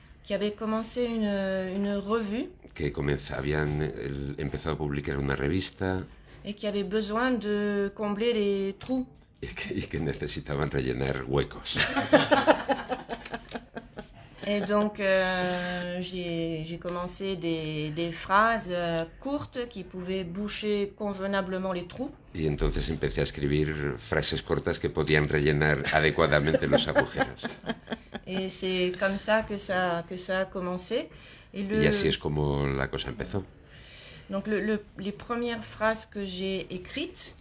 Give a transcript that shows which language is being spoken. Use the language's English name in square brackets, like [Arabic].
[French] qui avaient commencé une revue [Spanish] que habían empezado a publicar una revista [French] et qui avaient besoin de combler les trous. [Spanish] y que necesitaban rellenar huecos. [French] Et donc, j'ai commencé des phrases courtes qui pouvaient boucher convenablement les trous. [Spanish] Y entonces empecé a escribir frases cortas que podían rellenar adecuadamente los agujeros. [French] Et c'est comme ça que ça a commencé. [Spanish] Y así es como la cosa empezó. [French] Donc les premières phrases que j'ai écrites,